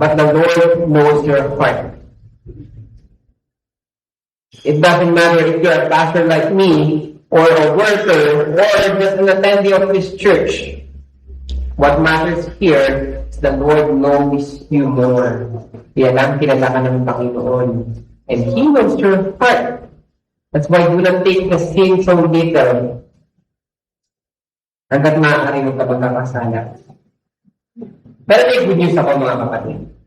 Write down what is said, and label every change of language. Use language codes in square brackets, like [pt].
[en] But the Lord knows your heart. It doesn't matter if you're a pastor like me, or a worker, or just an attendee of this church. What matters here is the Lord knows you more. [tl] Yan ang kilala ka ng Panginoon. [en] And He knows your heart. That's why do not take the sin so little. [tl] Hanggat maaari mo ka magkakasala. Pero may good news ako mga kapatid.